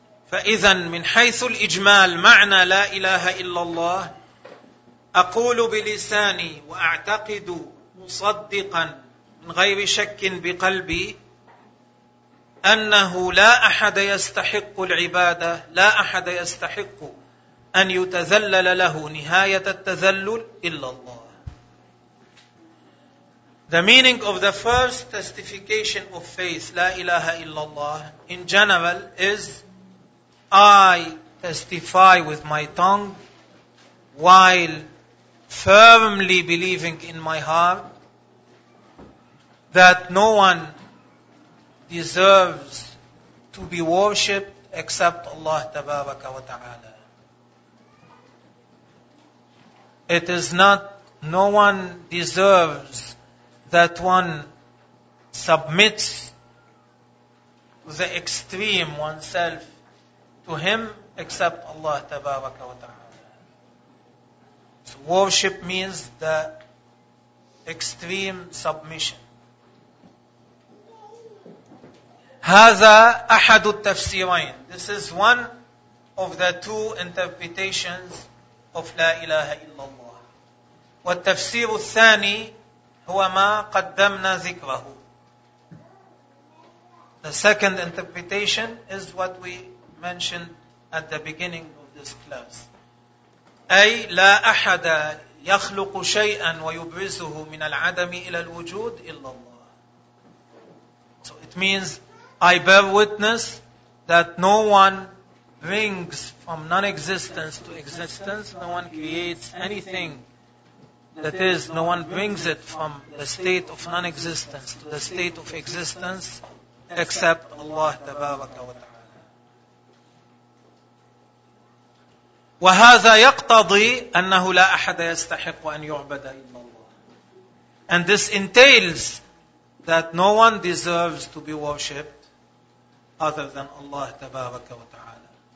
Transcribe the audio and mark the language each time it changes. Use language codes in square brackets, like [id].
[ar] فإذا من حيث الإجمال معنى لا إله إلا الله أقول بلساني وأعتقد مصدقا من غير شك بقلبي أنه لا أحد يستحق العبادة, لا أحد يستحق أن يتذلل له نهاية التذلل إلا الله. [en] The meaning of the first testification of faith, [ar] لا إله إلا الله, [en] in general is I testify with my tongue while firmly believing in my heart that no one deserves to be worshipped except Allah Tabaraka wa Ta'ala. It is not, no one deserves that one submits to the extreme oneself to Him except Allah Tabaraka wa Ta'ala. Worship means the extreme submission. [ar] هذا أحد التفسيرين. [en] This is one of the two interpretations of [ar] لا إله إلا الله. والتفسير الثاني هو ما قدمنا ذكره. [en] The second interpretation is what we mentioned at the beginning of this class. [ar] أي لا أحد يا يخلق شيئا ويبرزه من العدم إلى الوجود إلا الله. [en] So it means, I bear witness that no one brings from non-existence to existence, no one creates anything, that is, no one brings it from the state of non-existence to the state of existence except Allah Tabaraka wa Ta'ala. [ar] وهذا يقتضي أنه لا أحد يستحق أن يعبد إلا الله. [en] And this entails that no one deserves to be worshipped other than Allah [ar] تبارك وتعالى.